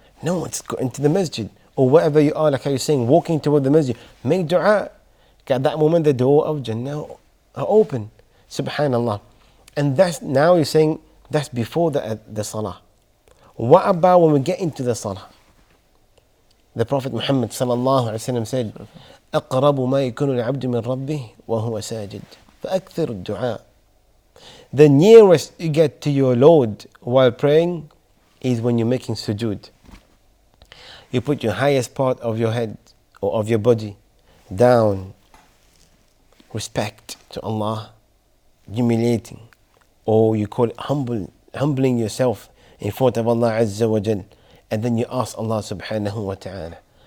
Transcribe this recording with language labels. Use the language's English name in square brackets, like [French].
[English] No, let's go into the masjid. Or wherever you are, like how you're saying, walking toward the masjid. Make dua. At that moment, the door of Jannah are open. Subhanallah. And that's, now you're saying, that's before the salah. What about when we get into the salah? The Prophet Muhammad sallallahu alaihi wasallam said, [Arabic] أقرب ما يكون العبد من ربه وهو ساجد فأكثر الدعاء. [English] The nearest you get to your Lord while praying is when you're making sujood. You put your highest part of your head or of your body down, respect to Allah, humiliating, or you call it humbling yourself in front of Allah Azza wa Jal, and then you ask Allah subhanahu wa ta'ala.